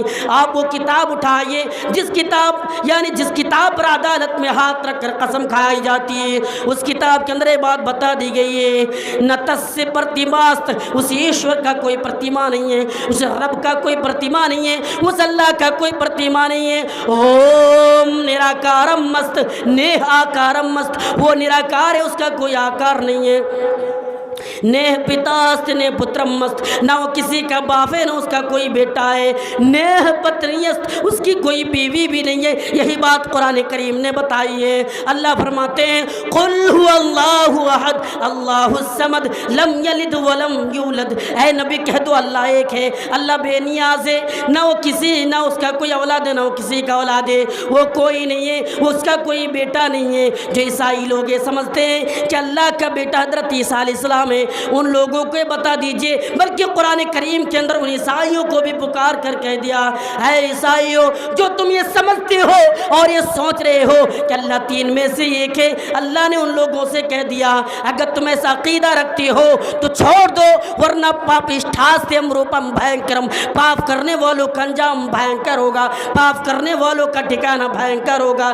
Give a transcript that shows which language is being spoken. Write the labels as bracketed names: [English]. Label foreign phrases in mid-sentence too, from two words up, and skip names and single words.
[Urdu] آپ وہ کتاب اٹھائیے جس کتاب پر عدالت میں ہاتھ رکھ کر قسم کھائی جاتی ہے، اس کتاب کے اندر یہ بات بتا دی گئی ہے [Sanskrit] न तस्य प्रतिमास्ति, [Urdu] اس ایشور کا کوئی پرتیما نہیں ہے، اس رب کا کوئی پرتیما نہیں ہے، اس اللہ کا کوئی پرتیما نہیں ہے۔ [Sanskrit] ओम् निराकारम् अस्ति न आकारम् अस्ति, [Urdu] وہ نراکار ہے، اس کا کوئی آکار نہیں ہے۔ [Sanskrit] न पितास्ति न पुत्रम् अस्ति, [Urdu] نہ وہ کسی کا باپ ہے نہ اس کا کوئی بیٹا ہے۔ [Sanskrit] न पत्नीस्ति, [Urdu] اس کی کوئی بیوی بھی نہیں ہے۔ یہی بات قرآن کریم نے بتائی ہے۔ اللہ فرماتے ہیں [Arabic] قل هو اللہ احد اللہ الصمد لم یلد ولم یولد، [Urdu] اے نبی کہہ دو اللہ ایک ہے، اللہ بے نیاز ہے، نہ وہ کسی نہ اس کا کوئی اولاد ہے نہ وہ کسی کا اولاد ہے، وہ کوئی نہیں ہے، اس کا کوئی بیٹا نہیں ہے۔ جو عیسائی لوگ یہ سمجھتے ہیں کہ اللہ کا بیٹا حضرت عیسیٰ علیہ السلام ہے ان لوگوں کو بتا دیجیے، بلکہ قرآن کریم کے اندر ان عیسائیوں کو بھی پکار کر کہہ دیا، ہے عیسائیوں جو تم یہ سمجھتے ہو اور یہ سوچ رہے ہو کہ اللہ تین میں سے ایک ہے، اللہ نے ان لوگوں سے کہہ دیا اگر تم ایسا عقیدہ رکھتے ہو تو چھوڑ دو، ورنہ [Sanskrit] पापिष्ठास्त्यम रूपम भयंकरम, [Urdu] پاپ کرنے والوں کا انجام بھیانک ہوگا، پاپ کرنے والوں کا ٹھکانہ بھیانک ہوگا.